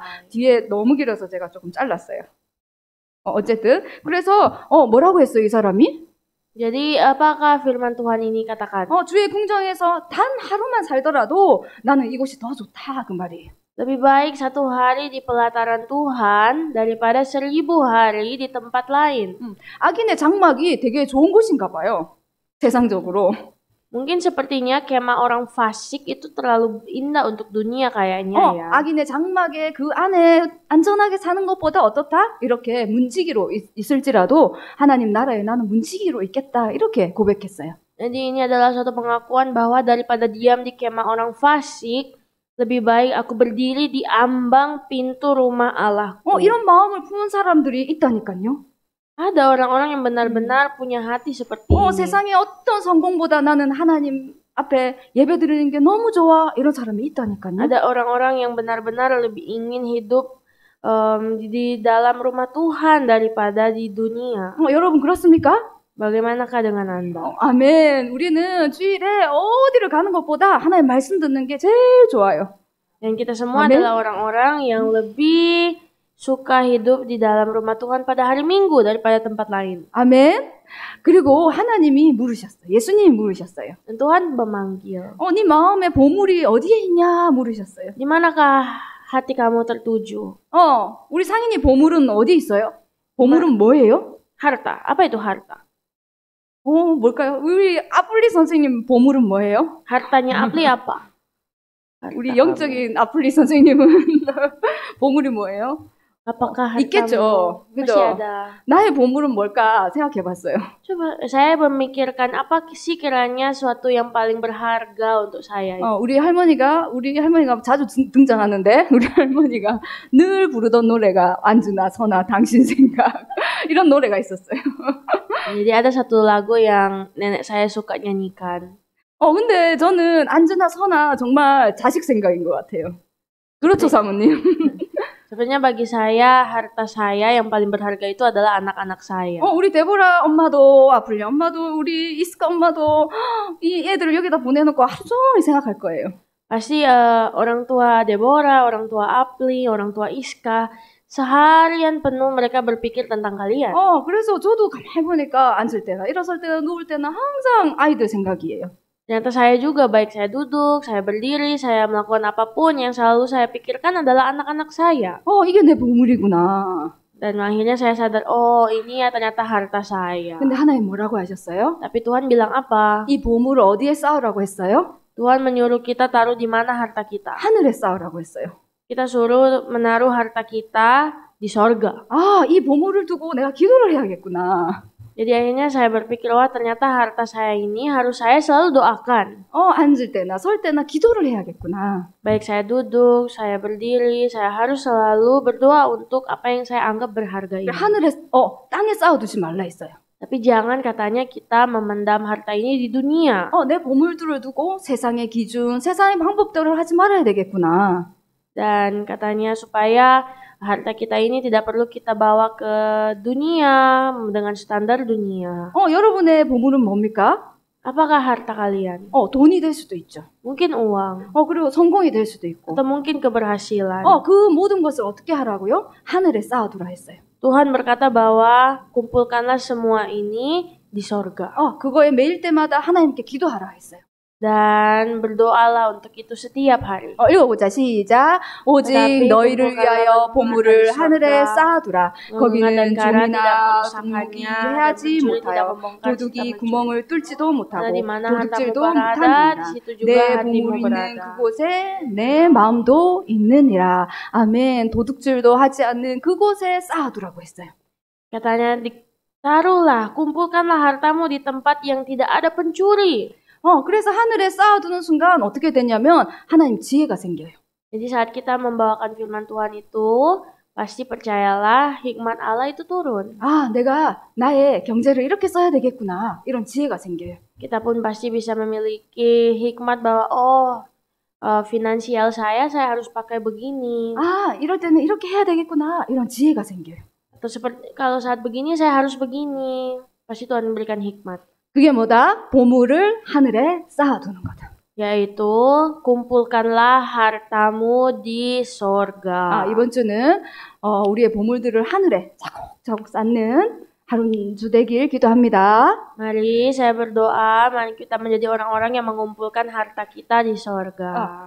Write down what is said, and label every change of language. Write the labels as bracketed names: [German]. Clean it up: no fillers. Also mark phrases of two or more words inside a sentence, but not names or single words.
[Korean] 뒤에 너무 길어서 제가 조금 잘랐어요. 어쨌든 그래서 뭐라고 했어요 이 사람이? [Indonesian] Jadi apakah firman Tuhan ini katakan? [Korean] 주의 궁정에서 단 하루만 살더라도 나는 이곳이 더 좋다 그 말이에요. [Indonesian] Lebih baik 1 hari di pelataran Tuhan daripada 1.000 hari di tempat lain. [Korean] 악인의 장막이 되게 좋은 곳인가 봐요. 세상적으로. [Indonesian] Mungkin sepertinya kemah orang fasik itu terlalu indah untuk dunia kayaknya ya. [Korean] 악인의 장막에 그 안에 안전하게 사는 것보다 어떻다? 이렇게 문지기로 있을지라도 하나님 나라에 나는 문지기로 있겠다. 이렇게 고백했어요. [Indonesian] Jadi ini adalah suatu pengakuan bahwa daripada diam di kemah orang fasik, lebih baik aku berdiri di ambang pintu rumah Allahku. [Korean] 이런 마음을 품은 사람들이 있다니까요. [Indonesian] Ada orang-orang yang benar-benar punya hati seperti ini. [Korean] 세상의 어떤 성공보다 나는 하나님 앞에 예배드리는 게 너무 좋아. 이런 사람이 있다니까요. [Indonesian] Ada orang-orang yang benar-benar lebih ingin hidup di dalam rumah Tuhan daripada di dunia. [Korean] 여러분 그렇습니까? [Indonesian] Bagaimanakah dengan Anda? [Korean] 아멘. 우리는 주일에 어디를 가는 것보다 하나님 말씀 듣는 게 제일 좋아요. [Indonesian] Dan kita semua adalah orang-orang yang lebih suka hidup di dalam rumah Tuhan pada hari Minggu daripada tempat lain. [Korean] 아멘. 그리고 하나님이 물으셨어요. 예수님이 물으셨어요. [Indonesian] Dan Tuhan memanggil. [Korean] 네 마음의 보물이 어디에 있냐 물으셨어요. [Indonesian] Di manakah hati kamu tertuju? [Korean] 우리 상인이 보물은 어디 있어요? 보물은 뭐예요? [Indonesian] Harta. Apa itu harta? [Korean] 뭘까요? 우리 아플리 선생님 보물은 뭐예요? [Indonesian] Hartanya Apli apa? [Korean] 우리 영적인 아플리 선생님은 보물이 뭐예요? [Indonesian] Apakah harta [Korean] 있겠죠. [Indonesian] masih ada? [Korean] 나의 보물은 뭘까 생각해봤어요. [Indonesian] Coba saya memikirkan apa sih kiranya suatu yang paling berharga untuk saya. [Korean] 우리 할머니가 자주 등장하는데 우리 할머니가 늘 부르던 노래가 안주나 서나 당신 생각 이런 노래가 있었어요. [Indonesian] Jadi ada satu lagu yang nenek saya suka nyanyikan. [Korean] 근데 저는 안주나 서나 정말 자식 생각인 것 같아요. 그렇죠, 사모님. [Indonesian] Sebenarnya bagi saya, harta saya yang paling berharga itu adalah anak-anak saya. [Korean] 우리 데보라 엄마도 아플리 엄마도 우리 이스카 엄마도 이 애들을 여기다 보내놓고 하루 종일 생각할 거예요. [Indonesian] Pasti orang tua Deborah, orang tua Apli, orang tua Iska seharian penuh mereka berpikir tentang kalian. [Korean] 그래서 저도 가만히 보니까 앉을 때나 일어설 때나 누울 때나 항상 아이들 생각이에요. [Indonesian] Ternyata saya juga, baik saya duduk, saya berdiri, saya melakukan apapun, yang selalu saya pikirkan adalah anak-anak saya. [Korean] 이게 내 보물이구나. [Indonesian] Dan akhirnya saya sadar, oh ini ya ternyata harta saya. [Korean] 근데 하나님 뭐라고 하셨어요? [Indonesian] Tapi Tuhan bilang apa? [Korean] 이 보물을 어디에 쌓으라고 했어요? [Indonesian] Tuhan menyuruh kita taruh di mana harta kita. [Korean] 하늘에 쌓으라고 했어요. [Indonesian] Kita suruh menaruh harta kita di sorga. [Korean] 이 보물을 두고 내가 기도를 해야겠구나. [Indonesian] Jadi akhirnya saya berpikir, wah ternyata harta saya ini harus saya selalu doakan. [Korean] 앉을 때나 설 때나 기도를 해야겠구나. [Indonesian] Baik saya duduk, saya berdiri, saya harus selalu berdoa untuk apa yang saya anggap berharga ini. [Korean] 하늘에, 땅에 쌓아두지 말라 했어요. [Indonesian] Tapi jangan katanya kita memendam harta ini di dunia. [Korean] 내 보물들을 두고 세상의 기준, 세상의 방법대로 하지 말아야 되겠구나. [Indonesian] Dan katanya supaya harta kita ini tidak perlu kita bawa ke dunia dengan standar dunia. [Korean] 여러분의 보물은 뭡니까? [Indonesian] Apakah harta kalian? [Korean] 돈이 될 수도 있죠. [Indonesian] Mungkin uang. [Korean] 그리고 성공이 될 수도 있고. [Indonesian] Atau mungkin keberhasilan. [Korean] 그 모든 것을 어떻게 하라고요? 하늘에 쌓아두라 했어요. [Indonesian] Tuhan berkata bahwa kumpulkanlah semua ini di sorga. [Korean] 그거에 매일 때마다 하나님께 기도하라 했어요. [Indonesian] Dan berdoalah untuk itu setiap hari. [Korean] 읽어보자. 시작. 오직 너희를 위하여 보물을 하늘에 쌓아두라. 거기는 좀이나 동물이 해하지 못하여 도둑이 구멍을 뚫지도 못하고 도둑질도 못하느니라. 내 보물이 있는 그곳에 내 마음도 있느니라. 아멘. 도둑질도 하지 않는 그곳에 쌓아두라고 했어요. [Indonesian] Katanya, taruhlah, kumpulkanlah hartamu di tempat yang tidak ada pencuri. [Korean] 그래서 하늘에 쌓아두는 순간 어떻게 되냐면 하나님 지혜가 생겨요. [Indonesian] Jadi saat kita membawakan firman Tuhan itu, pasti percayalah hikmat Allah itu turun. [Korean] 내가 나의 경제를 이렇게 써야 되겠구나. 이런 지혜가 생겨요. [Indonesian] Kita pun pasti bisa memiliki hikmat bahwa finansial saya harus pakai begini. [Korean] 이럴 때는 이렇게 해야 되겠구나. 이런 지혜가 생겨요. [Indonesian] Atau seperti kalau saat begini saya harus begini. Pasti Tuhan memberikan hikmat. [Korean] 그게 뭐다? 보물을 하늘에 쌓아두는 거다. [Indonesian] Yaitu kumpulkanlah hartamu di sorga. [Korean] 이번 주는 우리의 보물들을 하늘에 차곡차곡 쌓는 하루 주 되길 기도합니다. [Indonesian] Mari saya berdoa, mari kita menjadi orang-orang yang mengumpulkan harta kita di sorga.